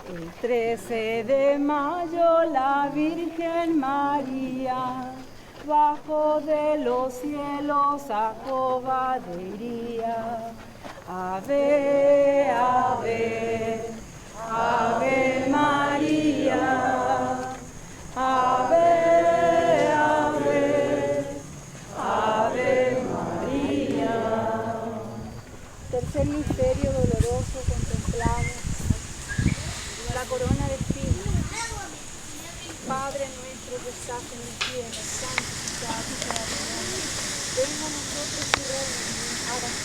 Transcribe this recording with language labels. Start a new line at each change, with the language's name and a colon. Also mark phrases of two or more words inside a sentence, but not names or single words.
Spanish: El 13 de mayo la Virgen María bajo de los cielos a Cobadeiría. Ave, ave, ave María. Ave, ave, ave María. Tercer misterio doloroso, contemplamos la corona de espinas. Padre nuestro que estás en el cielo, santificado sea tu nombre. Venga a nosotros tu reino, hágase.